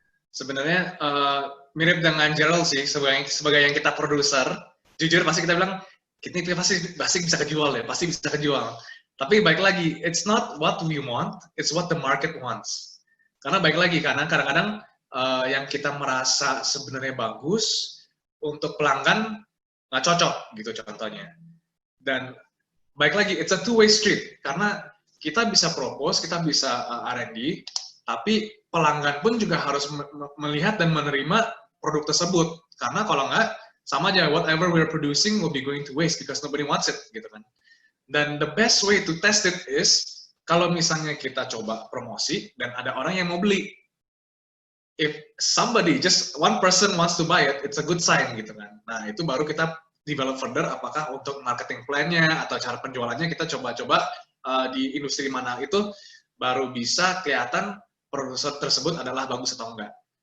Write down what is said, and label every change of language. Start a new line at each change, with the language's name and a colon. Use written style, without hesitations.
Indonesian: Sebenarnya mirip dengan Gerald sih, sebagai yang kita produser, jujur pasti kita bilang, kita pasti bisa kejual ya, pasti bisa kejual. Tapi baik lagi,
English: it's not what we want, it's what the market wants.
Indonesian: Karena baik lagi, karena kadang-kadang yang kita merasa sebenarnya bagus, untuk pelanggan nggak cocok gitu contohnya. Dan baik lagi,
English: it's a two-way street,
Indonesian: karena kita bisa propose, kita bisa R&D, tapi pelanggan pun juga harus melihat dan menerima produk tersebut. Karena kalau nggak, sama aja,
English: whatever we're producing will be going to waste because nobody wants it,
Indonesian: gitu kan. Dan
English: the best way to test it is,
Indonesian: kalau misalnya kita coba promosi, dan ada orang yang mau beli.
English: If somebody, just one person wants to buy it, it's a good sign,
Indonesian: gitu kan. Nah, itu baru kita
English: develop further,
Indonesian: apakah untuk marketing plan-nya, atau cara penjualannya, kita coba-coba di industri mana itu, baru bisa kelihatan produser tersebut adalah bagus atau enggak.